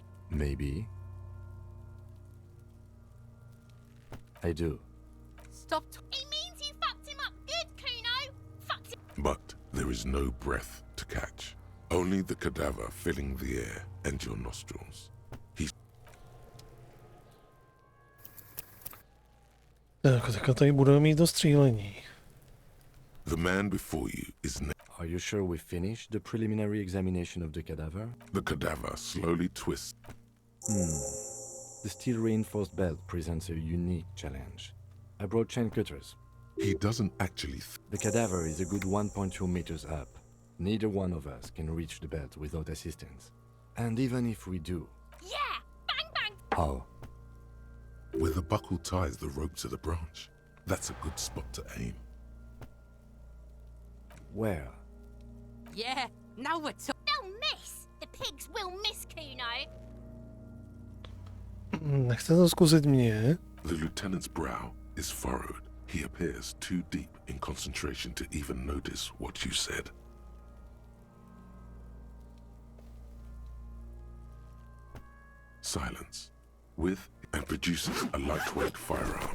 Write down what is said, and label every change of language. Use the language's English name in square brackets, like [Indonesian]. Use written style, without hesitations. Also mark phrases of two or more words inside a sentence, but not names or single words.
[English] Maybe. I do. Stop. He means you fucked him up good, Kuno. Fucked him. But there is no breath to catch. Only the cadaver filling the air and your nostrils. [Czech] Tak, teďka tady budeme mít do střílení. [English] The man before you is... Are you sure we finished the preliminary examination of the cadaver? The cadaver slowly twists. The steel-reinforced belt presents a unique challenge. I brought chain cutters. He doesn't actually... The cadaver is a good 1.2 meters up. Neither one of us can reach the belt without assistance. And even if we do... Yeah! Bang, bang! How? Where the buckle ties the rope to the branch. That's a good spot to aim. Where? Yeah, now we're talking. They'll miss! The pigs will miss, Kuno. [Czech] Nechce to zkusit mě? [English] The lieutenant's brow is furrowed. He appears too deep in concentration to even notice what you said. Silence. With and produces a lightweight firearm.